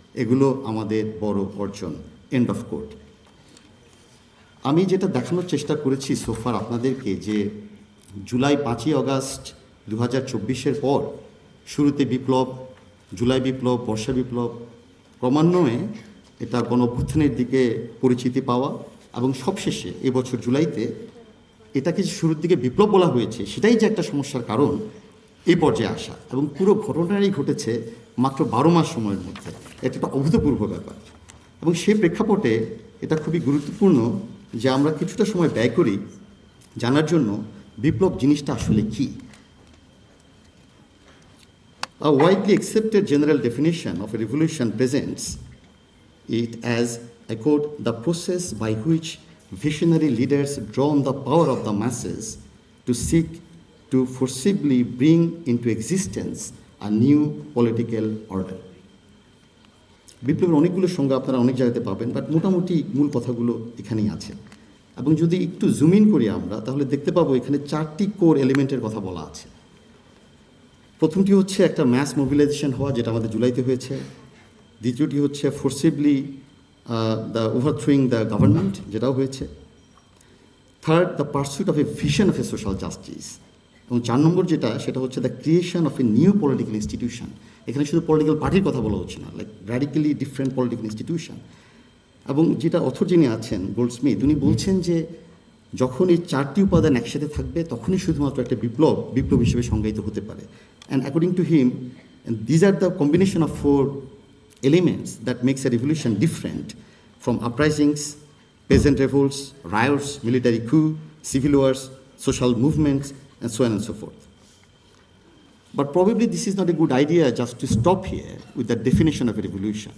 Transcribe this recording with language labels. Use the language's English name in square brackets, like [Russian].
[Bangla] এগুলো আমাদের বড় অর্জন। [English] End of quote. [Bangla] আমি যেটা দেখানোর চেষ্টা করেছি সোফার আপনাদেরকে, যে জুলাই 5ই আগস্ট 2024-এর পর শুরুতে বিপ্লব, জুলাই বিপ্লব, বর্ষা বিপ্লব, ক্রমান্বয়ে এটা গণ অভ্যুত্থানের দিকে পরিচিতি পাওয়া, এবং সবশেষে এবছর জুলাইতে এটাকে যে শুরুর দিকে বিপ্লব বলা হয়েছে, সেটাই যে একটা সমস্যার কারণ এই পর্যায়ে আসা। এবং পুরো ঘটনাটাই ঘটেছে মাত্র 12 মাস সময়ের মধ্যে। এটা একটা অভূতপূর্ব ব্যাপার, এবং সেই প্রেক্ষাপটে এটা খুবই গুরুত্বপূর্ণ যে আমরা কিছুটা সময় ব্যয় করি জানার জন্য বিপ্লব জিনিসটা আসলে কী। [English] A widely accepted general definition of a revolution presents it as, I quote, the process by which visionary leaders draw on the power of the masses to seek to forcibly bring into existence a new political order. [Bangla] বিপ্লবের অনেকগুলো সংজ্ঞা আপনারা অনেক জায়গাতে পাবেন, but মোটামুটি মূল কথাগুলো এখানেই আছে। এবং যদি একটু জুম ইন করি আমরা, তাহলে দেখতে পাবো এখানে 4টি কোর এলিমেন্টের কথা বলা আছে। প্রথমটি হচ্ছে একটা ম্যাস মোবিলাইজেশন হওয়া, যেটা আমাদের জুলাইতে হয়েছে। দ্বিতীয়টি হচ্ছে [English] forcibly the overthrowing the government, [Bangla] যেটাও হয়েছে। [English] Third, the pursuit of a vision of a social justice. [Bangla] এবং 4 নম্বর যেটা, সেটা হচ্ছে [English] The creation of a new political institution. [Bangla] এখানে শুধু পলিটিক্যাল পার্টির কথা বলা হচ্ছে না, [English] Like radically different political institution. [Bangla] এবং যেটা অথর যিনি আছেন গোল্ডস্মিথ, উনি বলছেন যে যখন এই 4টি উপাদান একসাথে থাকবে, তখনই শুধুমাত্র একটা বিপ্লব হিসেবে সংজ্ঞায়িত হতে পারে। [English] And according to him, these are the combination of 4 elements that makes a revolution different from uprisings, peasant revolts, riots, military coup, civil wars, social movements, and so on and so forth. But probably this is not a good idea just to stop here with the definition of a revolution.